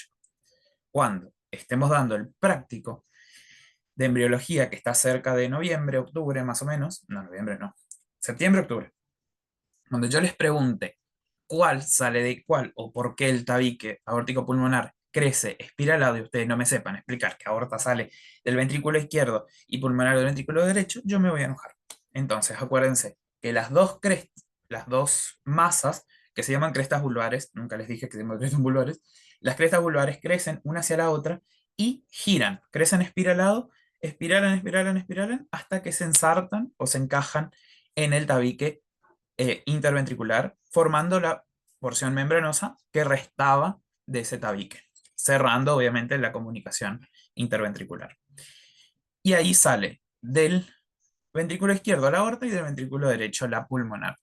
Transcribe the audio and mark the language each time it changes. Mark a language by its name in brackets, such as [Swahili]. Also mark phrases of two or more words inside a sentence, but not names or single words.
[Spanish] Cuando estemos dando el práctico de embriología que está cerca de noviembre, octubre más o menos, no, noviembre no, septiembre, octubre, cuando yo les pregunte cuál sale de cuál o por qué el tabique aórtico pulmonar crece espiralado y ustedes no me sepan explicar que aorta sale del ventrículo izquierdo y pulmonar del ventrículo derecho, yo me voy a enojar. Entonces, acuérdense que las dos masas que se llaman crestas vulvares, nunca les dije que se llaman crestas vulvares, las crestas vulvares crecen una hacia la otra y giran, crecen espiralado, espiralan, espiralan, espiralan, hasta que se ensartan o se encajan en el tabique interventricular, formando la porción membranosa que restaba de ese tabique, cerrando obviamente la comunicación interventricular. Y ahí sale del ventrículo izquierdo la aorta y del ventrículo derecho la pulmonar.